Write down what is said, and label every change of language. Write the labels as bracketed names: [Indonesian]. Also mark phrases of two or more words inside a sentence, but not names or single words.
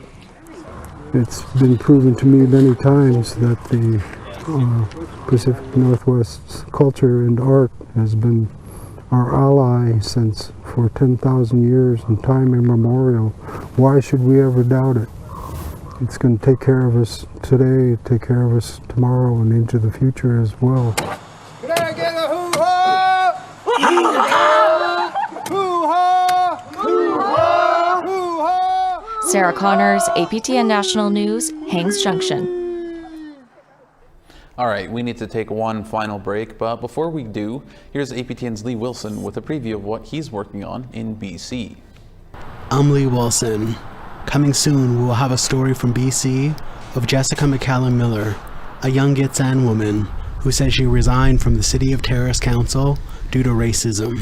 [English] It's been proven to me many times that the Pacific Northwest's culture and art has been our ally since for 10,000 years in time immemorial. Why should we ever doubt it? It's going to take care of us today, take care of us tomorrow, and into the future as well. Can I get a hoo-ha? Hoo-ha! Hoo-ha! Hoo-ha! Hoo-ha! Sarah Connors, APTN National News, Haines Junction. All right, we need to take one final break, but before we do, here's APTN's Lee Wilson with a preview of what he's working on in BC. I'm Lee Wilson. Coming soon, we will have a story from BC of Jessica McCallum Miller, a young Gitxsan woman who said she resigned from the City of Terrace Council due to racism.